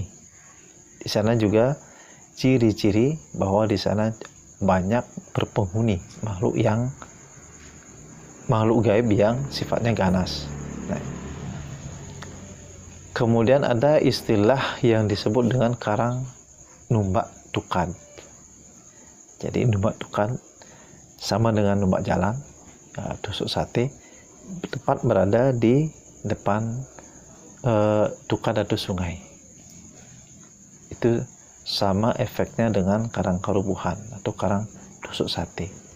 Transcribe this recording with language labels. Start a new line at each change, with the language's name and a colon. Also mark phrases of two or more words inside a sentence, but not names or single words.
Indonesian: Di sana juga ciri-ciri bahwa di sana banyak berpenghuni makhluk gaib yang sifatnya ganas. Nah, kemudian ada istilah yang disebut dengan karang numbak tukan. Jadi numbak tukan sama dengan numbak jalan, tusuk sate, tepat berada di depan tukan atau sungai. Itu sama efeknya dengan karang karubuhan atau karang tusuk sate.